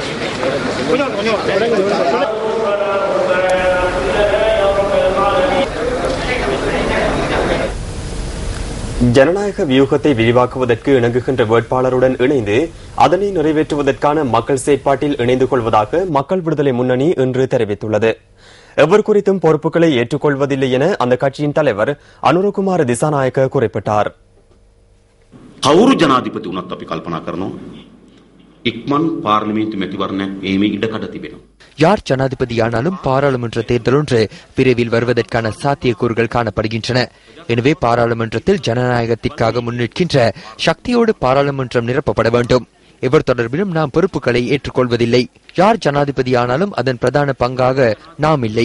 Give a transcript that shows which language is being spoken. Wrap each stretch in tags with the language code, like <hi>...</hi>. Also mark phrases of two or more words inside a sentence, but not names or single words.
<ta>ஜனநாயக வியூகத்தை விரிவாக்குவதற்கு இணங்குகின்ற வேட்பாளருடன் இணைந்து அதனை நிறைவேற்றுவதற்கான மக்கள் செயற்பாட்டில் இணைந்து கொள்வதாக மக்கள் விடுதலை முன்னணி இன்று தெரிவித்துள்ளது. எவர் குறித்தும் பொறுப்புகளை ஏற்றுக்கொள்வதில்லை என அந்த கட்சியின் தலைவர் அனுரகுமார திசாநாயக்க குறிப்பிட்டார்.</ta> <si>කවුරු ජනාධිපති වුණත් අපි කල්පනා කරනවා ඉක්මන් පාර්ලිමේන්තු මැතිවරණයක් ඒමේ ඉඩකඩ තිබෙනවා.</si> <ta>யார் ஜனாதிபதியானாலும் பாராளுமன்ற தேர்தல் ஒன்று விரைவில் வருவதற்கான சாத்தியக்கூறுகள் காணப்படுகின்றன. எனவே பாராளுமன்றத்தில் ஜனநாயகத்திற்காக முன்னிற்கின்ற சக்தியோடு பாராளுமன்றம் நிரப்பப்பட வேண்டும். எவர் தொடர்பிலும் நாம் பொறுப்புகளை ஏற்றுக்கொள்வதில்லை. யார் ஜனாதிபதி ஆனாலும் அதன் பிரதான பங்காக நாம் இல்லை.</ta>